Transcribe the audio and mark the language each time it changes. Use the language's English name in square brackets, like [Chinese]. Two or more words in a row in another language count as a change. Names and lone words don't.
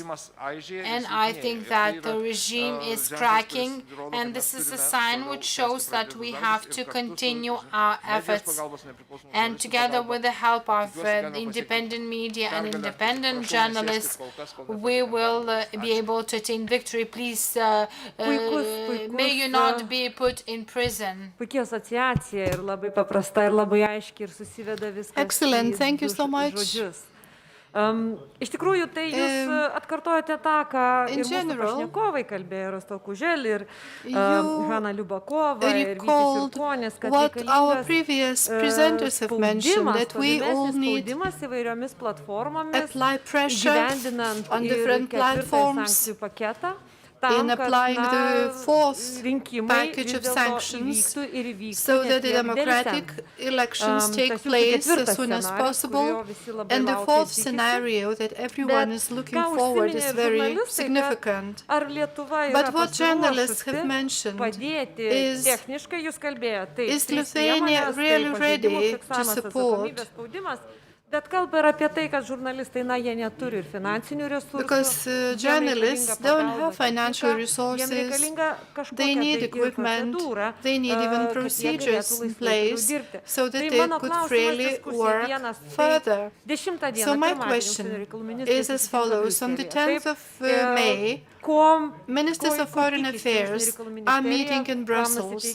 [English] And I think that the regime is cracking, and this is a sign which shows that we have to continue our efforts. And together with the help of independent media and independent journalists, we will be able to attain victory. Please, may you not be put in prison. [Lithuanian] Puikia asociacija ir labai paprasta ir labai aiški ir susiveda viskas. [English] Excellent, thank you so much. [Lithuanian] Žodžius. Iš tikrųjų, tai jūs atkartojate tą, ką ir mūsų pašnekovai kalbėjo, Rostov Kužel ir Hanna Liubakova ir Vytis Jurkonis, kad reikalingas spaudimas įvairiomis platformomis, įgyvendinant ir ketvirtąjį sankcijų paketą. [English] In applying the fourth package of sanctions so that the democratic elections take place as soon as possible. And the fourth scenario that everyone is looking forward is very significant. But what journalists have mentioned is Lithuania really ready to support? [Lithuanian] Bet kalba ir apie tai, kad žurnalistai, jie neturi ir finansinių resursų. [English] Because journalists don't have financial resources, they need equipment, they need even procedures in place so that they could freely work further. So my question is as follows. On the 10th of May, Ministers of Foreign Affairs are meeting in Brussels.